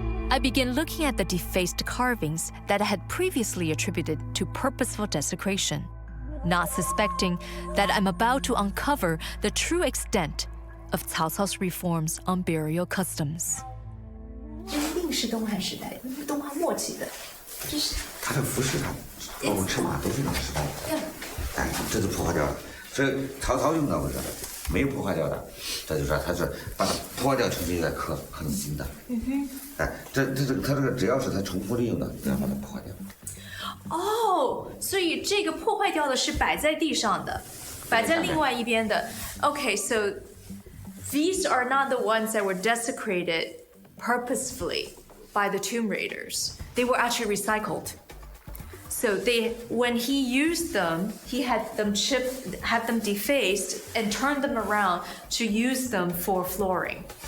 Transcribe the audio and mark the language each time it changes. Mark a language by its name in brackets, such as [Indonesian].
[English] I began looking at the defaced carvings that I had previously attributed to purposeful desecration, not suspecting that I'm about to uncover the true extent of Cao Cao's reforms on burial customs. [Chinese] 这一定是东汉时代，东汉末期的，这是他的服饰上，包括尺码都非常失败。哎，这都破坏掉了。所以曹操用到过这个，没有破坏掉的，这就说他是把它破坏掉，重新再刻很新的。哎，他这个只要是他重复利用的，都要把它破坏掉。哦，所以这个破坏掉的是摆在地上的，摆在另外一边的。 [English] Okay, so these are not the ones that were desecrated purposefully by the tomb raiders. They were actually recycled. So when he used them, he had them chipped, had them defaced, and turned them around to use them for flooring.